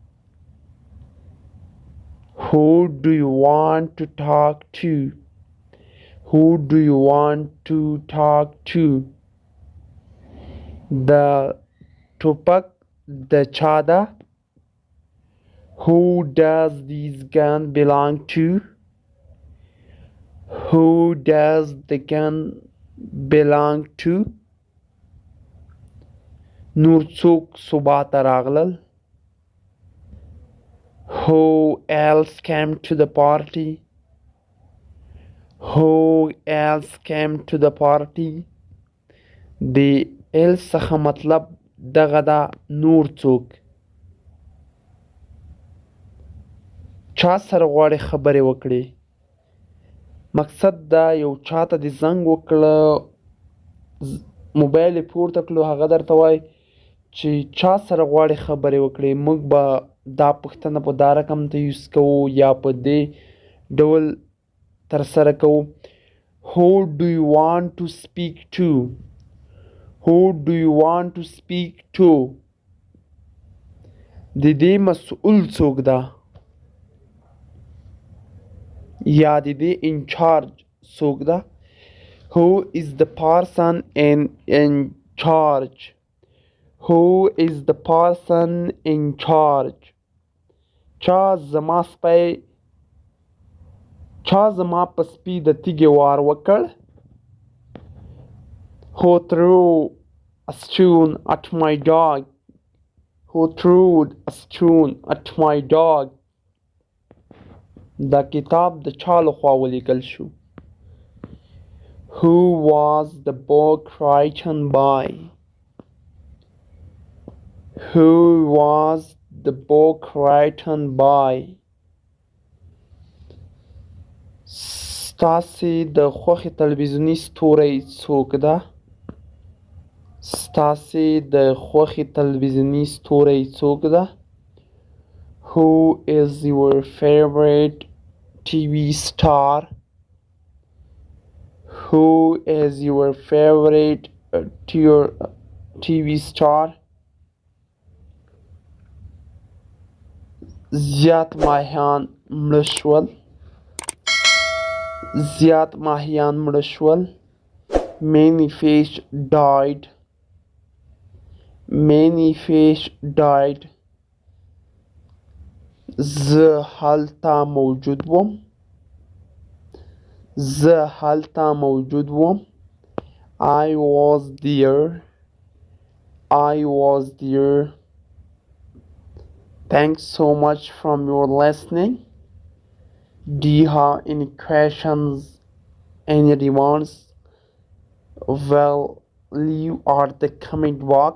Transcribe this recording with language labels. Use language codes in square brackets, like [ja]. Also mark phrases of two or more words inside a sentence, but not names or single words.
[en] Who do you want to talk to? Who do you want to talk to? [ps] د ټوپک د چا ده؟ [en] Who does this gun belong to? Who does the gun belong to? [ps] نور څوک صبح ته راغلل؟ [en] Who else came to the party? Who else came to the party? [ps] د else څخه مطلب دغه ده نور څوک. چا سره غواړې خبرې وکړې؟ مقصد دا یو چاته دې زنګ وکړه، موبایل یې پورته کړو، هغه درته وایي چې چا سره غواړې خبرې وکړې. موږ به دا پوښتنه په دا رقم ته یوز کوو یا په دې ډول ترسره کوو. [en] Who do you want to speak to? Who do you want to speak to? [ps] د دې مسؤل څوک ده؟ یا د دې انچارج څوک ده؟ [en] Who is the person in charge? Who is the person in charge? [ps] چا زما په سپي د تیږې وار وکړ؟ [en] Who threw a stone at my dog? Who threw a stone at my dog? The kitab the [ps] چا لخوا ولیکل شو. [en] Who was the book written by? Who was the book written by? [ps] ستاسې د خوښې تلویزیوني ستوری څوک ده؟ ستاسې د خوښې تلویزیوني ستوری څوک ده؟ [en] Who is your favorite TV star? Who is your favorite TV star? [ps] زیات ماهیان مړه شول. زیات ماهیان مړه شول. [en] Many fish died. Many fish died. [ps] زه هلته موجود وم. زه هلته موجود وم. [en] I was there. I was there. Thanks so much from your listening. Do you have any questions, any remarks? Well, leave at the comment box.